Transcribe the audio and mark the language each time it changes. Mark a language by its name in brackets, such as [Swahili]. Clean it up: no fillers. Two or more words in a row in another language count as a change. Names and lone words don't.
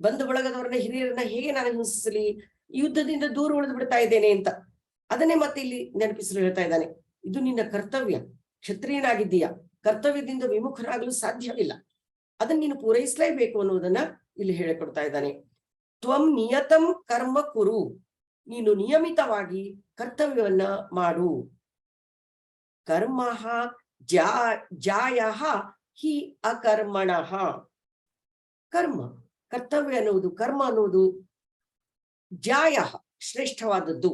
[Kannada] ಬಂಧು ಬಳಗದವರನ್ನ ಹಿರಿಯರನ್ನ ಹೇಗೆ ನಾನು ಹಿಂಸಿಸಲಿ, ಯುದ್ಧದಿಂದ ದೂರ ಉಳಿದು ಬಿಡ್ತಾ ಇದ್ದೇನೆ ಅಂತ. ಅದನ್ನೇ ಮತ್ತೆ ಇಲ್ಲಿ ನೆನಪಿಸಲು ಹೇಳ್ತಾ ಇದ್ದಾನೆ. ಇದು ನಿನ್ನ ಕರ್ತವ್ಯ, ಕ್ಷತ್ರಿಯನಾಗಿದ್ದೀಯ, ಕರ್ತವ್ಯದಿಂದ ವಿಮುಖನಾಗಲು ಸಾಧ್ಯವಿಲ್ಲ, ಅದನ್ನ ನೀನು ಪೂರೈಸಲೇಬೇಕು ಅನ್ನುವುದನ್ನ ಇಲ್ಲಿ ಹೇಳಿಕೊಡ್ತಾ ಇದ್ದಾನೆ. [Sanskrit] त्वं नियतं कर्म कुरु, [Kannada] ನೀನು ನಿಯಮಿತವಾಗಿ ಕರ್ತವ್ಯವನ್ನ ಮಾಡು. [Sanskrit] कर्म जाय हि अकर्मण. [Kannada] ಕರ್ಮ ಕರ್ತವ್ಯ ಅನ್ನುವುದು, ಕರ್ಮ ಅನ್ನುವುದು ಜಾಯ ಶ್ರೇಷ್ಠವಾದದ್ದು.